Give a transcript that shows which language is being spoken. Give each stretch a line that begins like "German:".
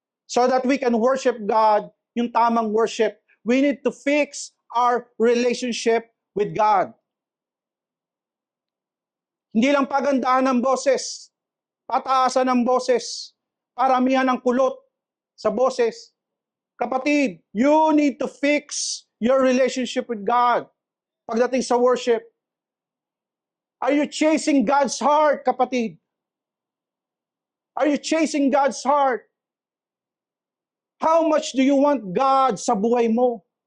English: So that we can worship God,
Filipino: yung tamang worship.
English: We need to fix our relationship with God.
Filipino: Hindi lang pagandahan ng boses, pataasan ng boses, paramihan ng kulot sa boses.
English: Kapatid, you need to fix your relationship with God
Filipino: pagdating sa worship.
English: Are you chasing God's heart, kapatid? Are you chasing God's heart? How much do you want God
Filipino: sa buhay mo?